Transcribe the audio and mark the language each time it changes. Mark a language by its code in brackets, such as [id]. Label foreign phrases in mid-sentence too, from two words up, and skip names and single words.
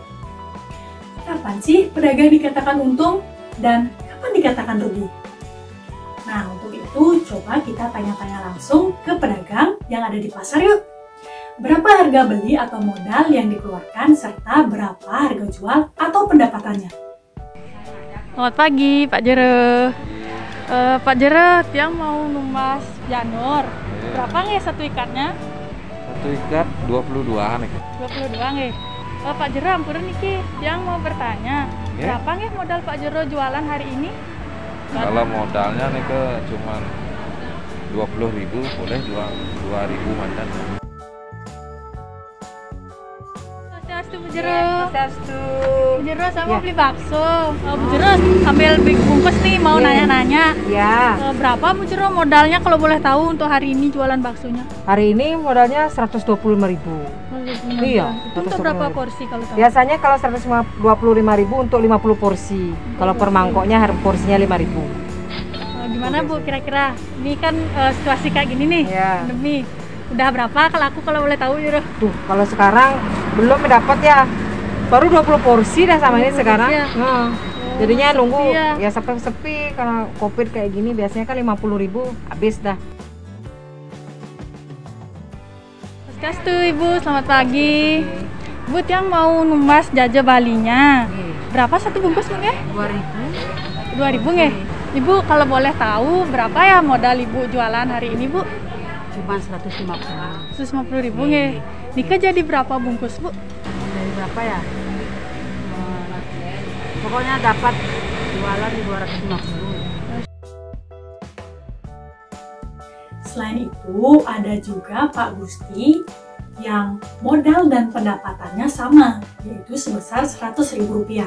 [id] Kapan sih pedagang dikatakan untung dan kapan dikatakan rugi? Nah, untuk itu coba kita tanya-tanya langsung ke pedagang yang ada di pasar yuk. Berapa harga beli atau modal yang dikeluarkan serta berapa harga jual atau pendapatannya? Selamat pagi Pak Jero. Pak Jero, tiang mau numas janur. Berapa nggih satu ikatnya? Satu ikat 22 nih. 22 nggih. Pak Jero, [ban] ampun niki, [id] tiang mau bertanya. Ya. Berapa nih modal Pak Jero jualan hari ini? Kalau modalnya nih ke cuman 20.000, boleh jual 2.000 mantan. Swastiastu Bu Jero. Swastiastu. Bu Jero, saya mau beli bakso. Bu Jero sambil bungkus nih mau nanya-nanya. Ya, Berapa Bu Jero modalnya kalau boleh tahu untuk hari ini jualan baksonya? hari ini modalnya 125.000. Iya, Itu untuk berapa porsi kalau tahu? Biasanya kalau 125.000 untuk 50 porsi. Kalau per mangkoknya porsinya 5.000. Gimana Bu kira-kira? Ini kan situasi kayak gini nih, Iya. pandemi. Udah berapa kalau boleh tahu Jero? Tuh, kalau sekarang belum dapat ya. Baru 20 porsi dah sama ini 20 sekarang. porsi ya? Nah, jadinya sepi nunggu ya? ya sampai sepi karena Covid kayak gini biasanya kan 50.000 habis dah. Swastiastu Ibu, selamat pagi. Bu Tiang mau [ban] numas jaja [id] Balinya. Berapa satu bungkus Bu nggih? 2.000. 2.000 nggih. Ibu kalau boleh tahu berapa ya modal Ibu jualan hari ini Bu? Cuma 150. 150.000 nggih. Nika jadi berapa bungkus Bu? Dari berapa ya? Pokoknya dapat jualan di 250. Selain itu, ada juga Pak Gusti yang modal dan pendapatannya sama, yaitu sebesar Rp100.000.